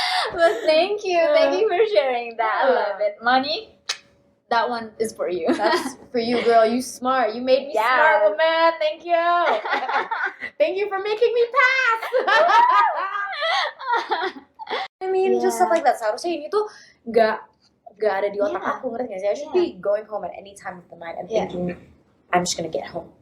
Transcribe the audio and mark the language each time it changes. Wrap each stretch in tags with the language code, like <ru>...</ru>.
<en>Well, thank you for sharing that. I love it. Money, that one is for you. That's for you, girl. You smart. You made me Yes. smart, woman. Thank you. Thank you for making me pass. I mean, just stuff like that.</en> <id>Seharusnya ini tuh nggak ada di otak</id> <en>Yeah.</en> <id>aku, ngerti nggak sih?</id> <en>I should be going home at any time of the night and Yeah. thinking, I'm just gonna get home.</en>